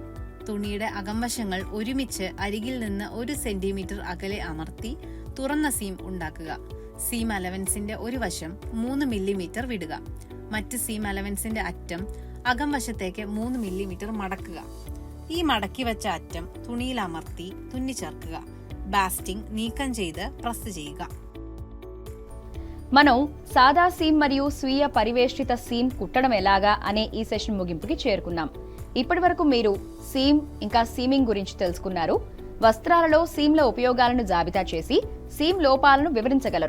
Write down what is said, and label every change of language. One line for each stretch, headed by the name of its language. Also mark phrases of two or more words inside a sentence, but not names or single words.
Malayalam: തുണിയുടെ അകംവശങ്ങൾ ഒരുമിച്ച് അരികിൽ നിന്ന് 1 സെന്റിമീറ്റർ അകലെ അമർത്തി തുറന്ന സീം ഉണ്ടാക്കുക. സീം അലവൻസിന്റെ ഒരു വശം 3 മില്ലിമീറ്റർ വിടുക. മറ്റ് സീം അലവൻസിന്റെ അറ്റം അകംവശത്തേക്ക് 3 മില്ലിമീറ്റർ മടക്കുക. ഈ മടക്കി വെച്ച അറ്റം തുണിയിൽ అమర్తి തുന്നിച്ചേർക്കുക. ബാസ്റ്റിംഗ് നീക്കം ചെയ്ത് പ്രസ് ചെയ്യുക.
Telugu: మనం సాదా సీమ్ మరియు స్వీయ పరివేష్టిత సీమ్ కుట్టడం ఎలాగా అనే ఈ సెషన్ ముగింపుకి చేరుకున్నాం. ఇప్పటి వరకు మీరు సీమ్ ఇంకా సీమింగ్ గురించి తెలుసుకున్నారు. వస్త్రాలలో సీమ్ల ఉపయోగాలను జాబితా చేసి సీమ్ లోపాలను వివరించగలరు.